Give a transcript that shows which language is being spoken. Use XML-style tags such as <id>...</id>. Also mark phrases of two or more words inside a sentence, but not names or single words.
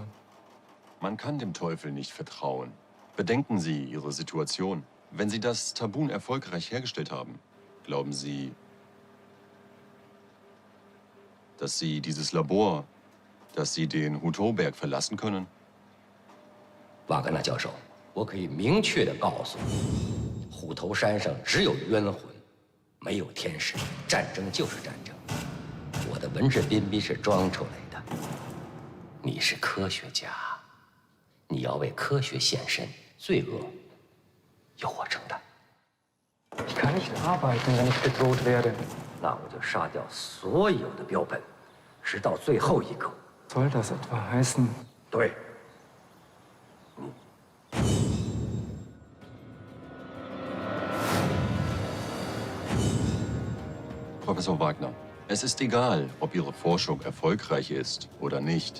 <de>Man kann dem Teufel nicht vertrauen. Bedenken Sie Ihre Situation. Wenn Sie das Tabun erfolgreich hergestellt haben, glauben Sie, dass Sie dieses Labor, dass Sie den Hutoberg verlassen können?</de> <zh>瓦格纳教授，我可以明确地告诉你，虎头山上只有冤魂，没有天使。战争就是战争，我的文质彬彬是装出来的。你是科学家，你要为科学献身，罪恶由我承担。</zh> <de>Ich kann nicht arbeiten, wenn ich bedroht werde.</de> <zh>那我就杀掉所有的标本，直到最后一个。</zh> <de>Soll das etwa heißen?</de> <zh>对。</zh> <de>Professor Wagner, es ist egal, ob Ihre Forschung erfolgreich ist oder nicht.</de>